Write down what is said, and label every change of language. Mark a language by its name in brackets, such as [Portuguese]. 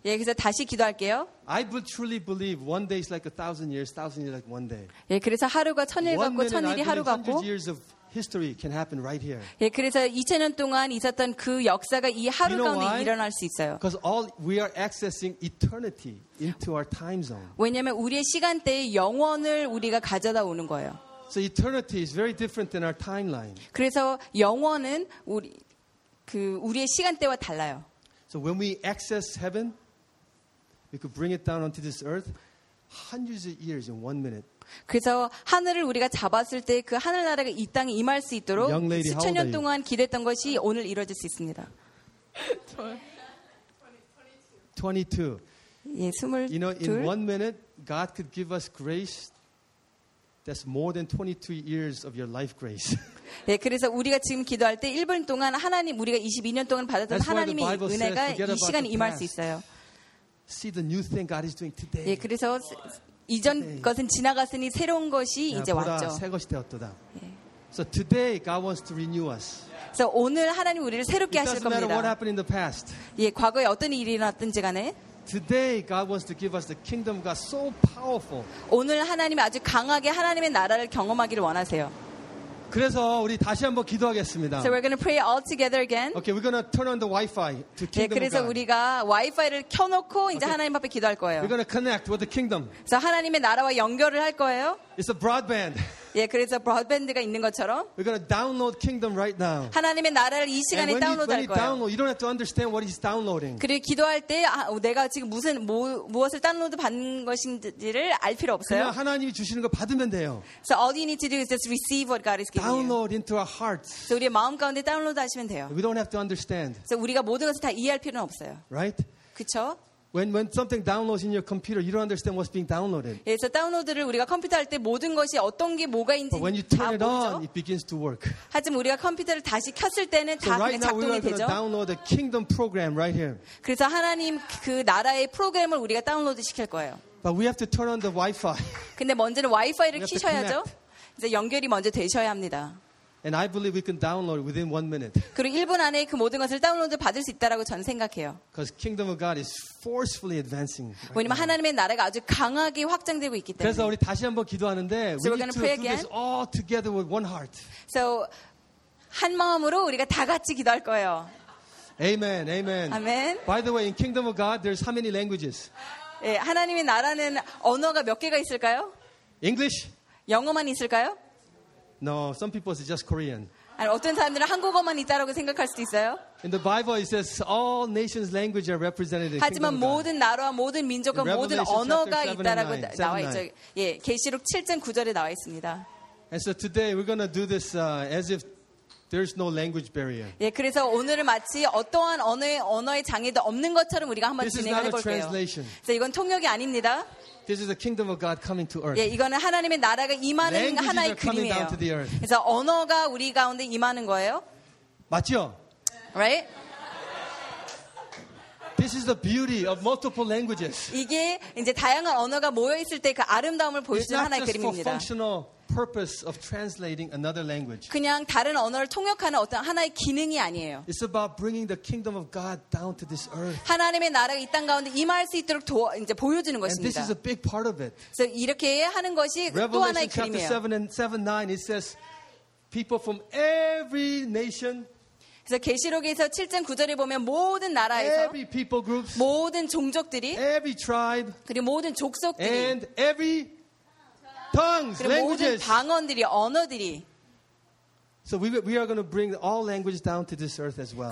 [Korean] 예, 그래서 다시 기도할게요. [English] I truly believe one day is like 1,000 years, 1,000 years like one day. [Korean] 예, 그래서 하루가 천일 같고 천일이 하루 같고. [English] Hundreds of years of history can happen right here. [Korean] 예, 그래서 2,000년 동안 있었던 그 역사가 이 하루 가운데 일어날 수 있어요. [English] Because all we are accessing eternity into our time zone. [Korean] 왜냐하면 우리의 시간대에 영원을 우리가 가져다 오는 거예요. [English] So eternity is very different than our timeline. [Korean] 그래서 영원은 우리의 시간대와 달라요. [English] So when we access heaven, we could bring it down onto this earth hundreds of years in one minute. [Korean] 그래서 하늘을 우리가 잡았을 때 그 하늘 나라가 이 땅에 임할 수 있도록 [English] Young lady, [Korean] 수천 년 동안 기대했던 것이 오늘 이루어질 수 있습니다. 22. [English] You know, in one minute, God could give us grace. That's more than 22 years of your life grace. [Korean] 예, 그래서 우리가 지금 기도할 때 1분 동안 하나님 우리가 22년 동안 받았던 하나님의 은혜가 이 시간에 임할 수 있어요. [English] See the new thing God is doing today. [Korean] 예, 그래서 이전 것은 지나갔으니 새로운 것이 이제 왔죠. 새 것이 되었도다. [English] So today God wants to renew us. [Korean] 그래서 오늘 하나님 우리를 새롭게 하실 겁니다. [English] It doesn't matter what happened in the past. [Korean] 예, 과거에 어떤 일이 일어났든지 간에 [English] Today God wants to give us the kingdom of God so powerful. [Korean] 오늘 하나님이 아주 강하게 하나님의 나라를 경험하기를 원하세요. 그래서 우리 다시 한번 기도하겠습니다. [English] So we're going to pray all together again. Okay, we're going to turn on the Wi-Fi to kingdom of God. [Korean] 그래서 우리가 와이파이를 켜 놓고 이제 okay. 하나님 앞에 기도할 거예요. [English] We're going to connect with the kingdom. [Korean] 그래서 하나님의 나라와 연결을 할 거예요. [English] It's a broadband. [Korean] 예, 그래서 브로드밴드가 있는 것처럼 [English] We're going to download kingdom right now. [Korean] 하나님의 나라를 이 시간에 [English] when [Korean] 다운로드 [English] when [Korean] 할 거예요. [English] Download, you don't have to understand what he's downloading. [Korean] 그리고 기도할 때 내가 지금 무슨 무엇을 다운로드 받는 것인지를 알 필요 없어요. 그냥 하나님이 주시는 거 받으면 돼요. [English] So all you need to do is just receive what God is giving download you. Download into our hearts. [Korean] 그래서 우리의 마음 가운데 다운로드 하시면 돼요. [English] We don't have to understand. [Korean] 그래서 우리가 모든 것을 다 이해할 필요는 없어요. [English] Right? [Korean] 그렇죠? [English] When something downloads in your computer, you don't understand what's being downloaded. [Korean] 예, 그래서 다운로드를 우리가 컴퓨터 할 때 모든 것이 어떤 게 뭐가 있는지 [English] when you turn it on, it begins to work. [Korean] 하지만 우리가 컴퓨터를 다시 켰을 때는 다 작동이 되죠. [English] So right now we are going to download the kingdom program right here. [Korean] 그래서 하나님 그 나라의 프로그램을 우리가 다운로드 시킬 거예요. [English] But we have to turn on the Wi-Fi. [Korean] 근데 먼저는 와이파이를 켜셔야죠. 이제 연결이 먼저 되셔야 합니다. [English] And I believe we can download within 1 minute. [Korean] 그리고 1분 안에 그 모든 것을 다운로드 받을 수 있다라고 전 생각해요. [English] Because kingdom of God is forcefully advancing. [Korean] 왜냐면 하나님의 나라가 아주 강하게 확장되고 있기 때문에. 그래서 우리 다시 한번 기도하는데 [English] so we're going to pray again. This all together with one heart. [Korean] So 한 마음으로 우리가 다 같이 기도할 거예요. Amen. Amen. Amen. [English] By the way, in kingdom of God there's how many languages? [Korean] 예, 하나님의 나라는 언어가 몇 개가 있을까요? [English] English? [Korean] 영어만 있을까요? [English] No, some people say just Korean. [Korean] 아니, 어떤 사람들은 한국어만 있다라고 생각할 수도 있어요. [English] In the Bible, it says all nations' languages are represented. [Korean] 하지만 모든 나라와 모든 민족과 모든 언어가 있다라고 나와 있죠. 예, 계시록 7장 9절에 나와 있습니다. [English] And so today we're going to do this as if there's no language barrier. [Korean] 예, 그래서 오늘을 마치 어떠한 언어의 장애도 없는 것처럼 우리가 한번 진행해 볼게요. [English] This is not a translation. [Korean] 그래서 이건 통역이 아닙니다. [English] This is the kingdom of God coming to earth. [Korean] 예, 이거는 하나님의 나라가 임하는 하나의 그림이에요. 그래서 언어가 우리 가운데 임하는 거예요. 맞죠? [English] Right? This is the beauty of multiple languages. [Korean] 이게 이제 다양한 언어가 모여 있을 때 그 아름다움을 보여주는 하나의 그림입니다. [English] Purpose of translating another language. [Korean] 그냥 다른 언어를 통역하는 어떤 하나의 기능이 아니에요. [English] It's about bringing the kingdom of God down to this earth. [Korean] 하나님의 나라가 이 땅 가운데 임할 수 있도록 이제 보여주는 것입니다. [English] And this is a big part of it. [Korean] 그래서 이렇게 하는 것이 또 하나의 그림이에요. [English] Revelation chapter 7 and 7:9 it says, people from every nation. [Korean] 그래서 계시록에서 7장 9절에 보면 모든 나라에서 [English] every people groups, [Korean] 모든 종족들이 [English] every tribe, [Korean] 그리고 모든 족속들이 [English] and every tongues, [Korean] 그리고 [English] languages. [Korean] 모든 방언들이 언어들이. [English] So we are going to bring all languages down to this earth as well.